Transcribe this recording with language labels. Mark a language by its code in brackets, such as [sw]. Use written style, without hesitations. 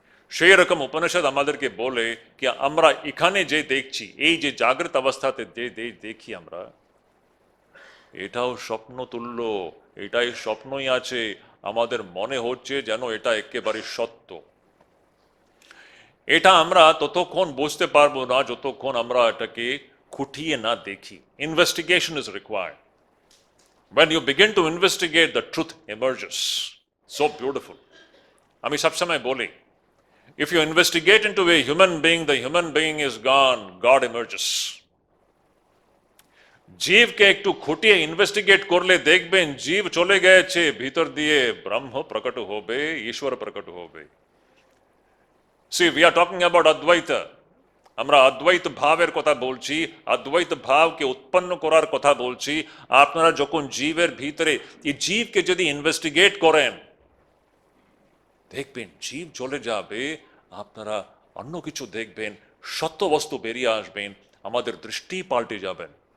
[bn] সেই রকম উপনিষদ আমাদেরকে বলে কি আমরা এখানে যে দেখছি, এই যে জাগ্রত অবস্থাতে যে দেখি আমরা, এটাও স্বপ্ন তুল্য, এটাই স্বপ্নই আছে। আমাদের মনে হচ্ছে যেন এটা একেবারে সত্য। এটা আমরা ততক্ষণ বুঝতে পারবো না যতক্ষণ আমরা এটাকে খুঁটিয়ে না দেখি। [en] Investigation is required. When you begin to investigate, the truth emerges. So beautiful. [bn] আমি সবসময় বলি, [en] if you investigate into a human being, the human being is gone, God emerges. [bn] জীবকে একটু খুঁটিয়ে ইনভেস্টিগেট করলে দেখবেন জীব চলে গেছে, ভিতর দিয়ে ব্রহ্ম প্রকট হবে, ঈশ্বর প্রকট হবে। [en] See, we are talking about Advaita. [bn] আমরা অদ্বৈত ভাবের কথা বলছি, অদ্বৈত ভাবকে উৎপন্ন করার কথা বলছি। আপনারা যখন জীবের ভিতরে এই জীবকে যদি ইনভেস্টিগেট করেন, দেখবেন জীব চলে যাবে, আপনারা অন্য কিছু দেখবেন, সত্য বস্তু বেরিয়ে আসবেন, আমাদের দৃষ্টি পাল্টে যাবেন।